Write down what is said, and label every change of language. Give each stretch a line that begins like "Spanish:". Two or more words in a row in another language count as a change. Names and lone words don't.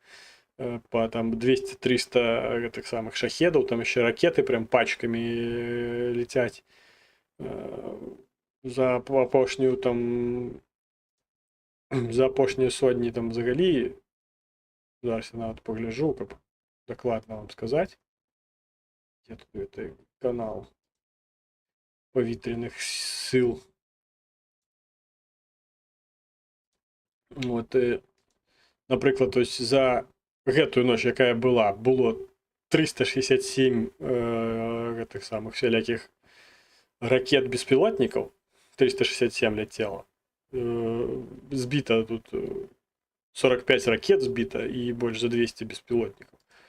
Belarusian: По там 200-300 гэтых самых шахедаў, там яшчэ ракеты прям пачкамі летяць. За апошнюю там, за апошнія сотні там взагалі Зараз я нават погляжу, каб дакладна вам сказаць.
Russian: Где тут это канал
Ukrainian: павітряных сил.
Russian: Вот,
Belarusian: напрыклад,
Russian: то есть
Belarusian: за гэтую ноч, якая было 367 гэтых самых всялякіх ракет-беспілотнікаў, 367 ляцела. Збіта тут 45 ракет збіта і больш за 200 беспілотнікаў.